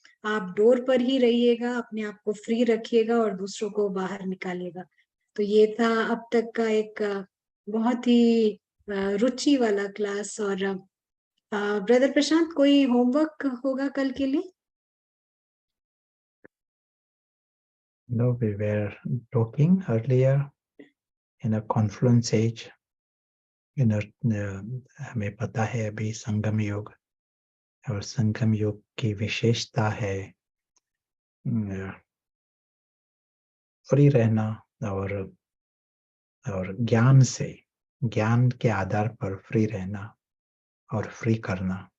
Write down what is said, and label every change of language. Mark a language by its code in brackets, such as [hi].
[hi] आप डोर पर ही रहिएगा, अपने आप को फ्री रखिएगा और दूसरों को बाहर निकालिएगा। तो ये था अब तक का एक बहुत ही रुचि वाला क्लास। और ब्रदर प्रशांत, कोई होमवर्क होगा कल के लिए? [en] No, we were talking earlier in a confluence age. [hi] हमें पता है अभी संगम युग, और संगम युग की विशेषता है फ्री रहना और ज्ञान से, ज्ञान के आधार पर फ्री रहना और फ्री करना।